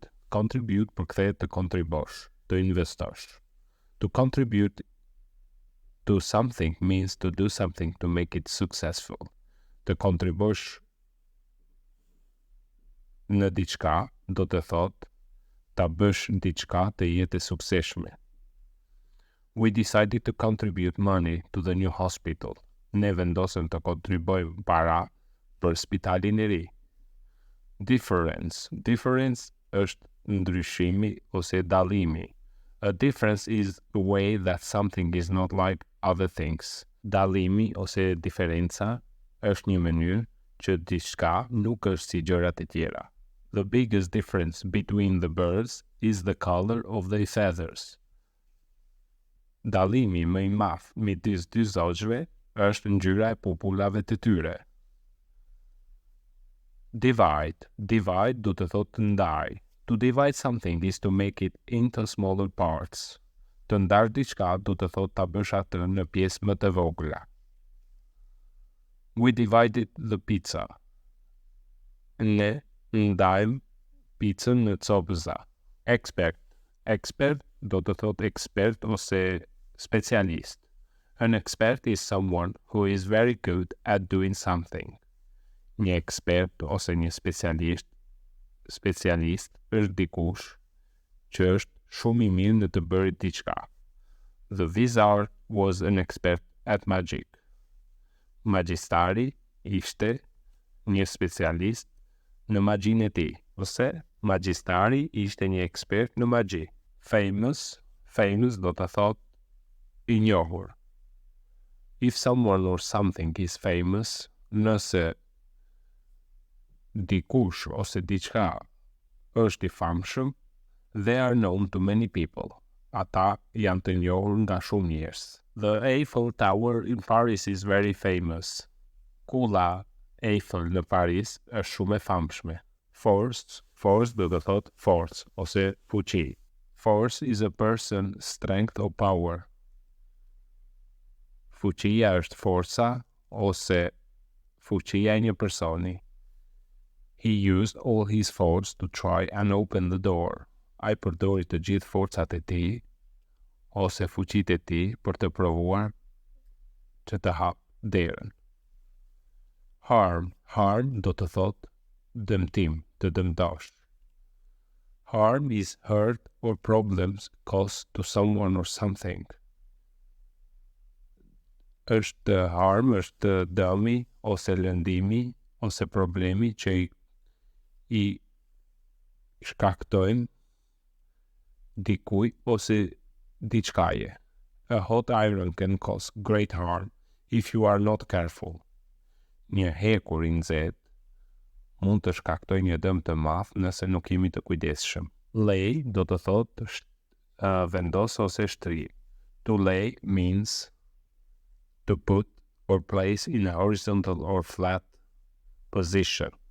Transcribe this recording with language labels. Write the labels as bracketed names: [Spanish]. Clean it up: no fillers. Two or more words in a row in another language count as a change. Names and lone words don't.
[Albanian] Contribute përkthehet të kontribosh, të investosh. [English] To contribute Do something means to do something to make it successful. [Albanian] Të kontribosh në diçka do të thotë ta bësh diçka të jetë e suksesshme. [English] We decided to contribute money to the new hospital. [Albanian] Ne vendosëm të kontribojmë para për spitalin e ri. [English] Difference. [Albanian] Difference është ndryshimi ose dallimi. [English] A difference is the way that something is not like other things. [Albanian] Dallimi ose diferenca është një mënyrë që diçka nuk është si gjërat e tjera. [English] The biggest difference between the birds is the color of their feathers. [Albanian] Dallimi më i madh midis dy zogjve është ngjyra e pupullave të tyre. [English] Divide. Divide [Albanian] do të thotë ndaj. [English] To divide something is to make it into smaller parts. [Albanian] Të ndar diçka do të thotë ta bësh atë në pjesë më të vogla. [English] We divided the pizza. [Albanian] Ne ndajmë pizzën në copëza. [English] Expert. [Albanian] Expert do të thotë ekspert ose specialist. [English] An expert is someone who is very good at doing something. [Albanian] Një ekspert ose një specialist është dikush që është shumë i mirë në të bërë diçka. [English] The wizard was an expert at magic. [Albanian] Magjistari ishte një specialist në magjinë e tij, ose magjistari ishte një ekspert në magji. Famous do të thotë i njohur. [English] If someone or something is famous, [Albanian] nëse dikush ose diçka është i famshëm, [English] they are known to many people. [Albanian] Ata janë të njohur nga shumë njerëz. [English] The Eiffel Tower in Paris is very famous. [Albanian] Kulla Eiffel në Paris është shumë e famshme. Force do të thotë force ose fuqi. [English] Force is a person, strength or power. [Albanian] Fuqia është forca ose fuqia e një personi. [English] He used all his force to try and open the door. [Albanian] Ai përdori të gjithë forcat e tij ose fuqitë e tij për të provuar që të hapë derën. Harm do të thotë dëmtim, të dëmtosh. [English] Harm is hurt or problems caused to someone or something. [Albanian] Harm është dëmi ose lëndimi ose problemi që i shkaktojnë dikuj ose diçkaje. [English] A hot iron can cause great harm if you are not careful. [Albanian] Një hekur i nxehtë mund të shkaktojë një dëm të madh nëse nuk jemi të kujdesshëm. Lay do të thotë vendos ose shtri. [English] To lay means to put or place in a horizontal or flat position.